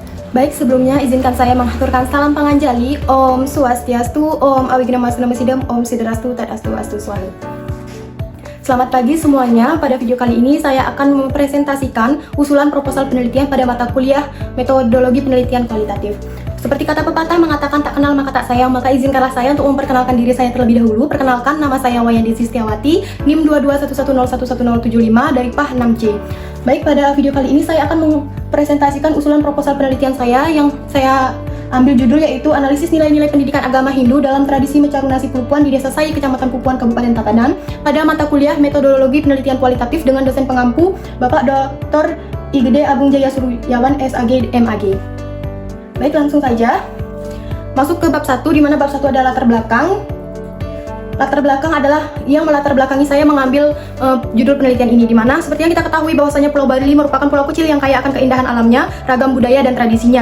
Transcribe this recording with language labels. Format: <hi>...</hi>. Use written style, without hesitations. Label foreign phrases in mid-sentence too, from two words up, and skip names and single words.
<id>Baik, sebelumnya izinkan saya mengaturkan salam panganjali.</id> <sa>Om Swastiastu, Om Awignamasunamasidam, Om Siddharastu, Tadastu, Astu Swalu.</sa> <id>Selamat pagi semuanya. Pada video kali ini saya akan mempresentasikan usulan proposal penelitian pada mata kuliah Metodologi Penelitian Kualitatif. Seperti kata pepatah mengatakan tak kenal maka tak sayang, maka izinkanlah saya untuk memperkenalkan diri saya terlebih dahulu. Perkenalkan, nama saya Wayandi Sistiawati, NIM 2211011075 dari PAH 6C. Baik, pada video kali ini saya akan mempresentasikan usulan proposal penelitian saya yang saya ambil judul yaitu Analisis Nilai-Nilai Pendidikan Agama Hindu dalam Tradisi Mecarunasi Pupuan di Desa Sai, Kecamatan Pupuan, Kabupaten Tabanan pada mata kuliah Metodologi Penelitian Kualitatif dengan dosen pengampu Bapak Dr. Igede Agung Jaya Suryawan SAG MAG. Baik, langsung saja masuk ke bab 1, di mana bab 1 adalah latar belakang. Latar belakang adalah yang melatar belakangi saya mengambil judul penelitian ini, di mana seperti yang kita ketahui bahwasanya Pulau Bali merupakan pulau kecil yang kaya akan keindahan alamnya, ragam budaya dan tradisinya.</id>